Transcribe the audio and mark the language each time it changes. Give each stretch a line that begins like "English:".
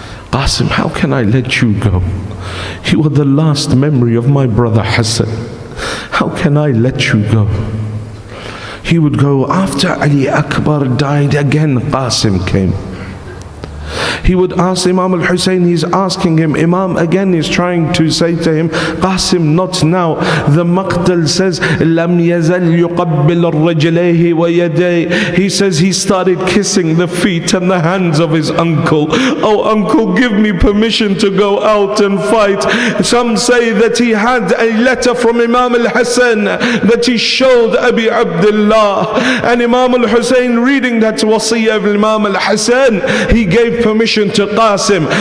English: Qasim, how can I let you go? You are the last memory of my brother Hassan. How can I let you go? He would go. After Ali Akbar died, again Qasim came. He would ask Imam al-Hussein, he's asking him, Imam again is trying to say to him, Qasim, not now. The Maqtal says,
Arabic: لَمْ يَزَلْ يُقَبِّلَ الرَّجْلَيْهِ وَيَدَيْهِ.
English: He says he started kissing the feet and the hands of his uncle. Oh uncle, give me permission to go out and fight. Some say that he had a letter from Imam al-Hassan that he showed Abi Abdullah. And Imam al-Hussein, reading that wasiyah of Imam al-Hassan, he gave permission to Qasim.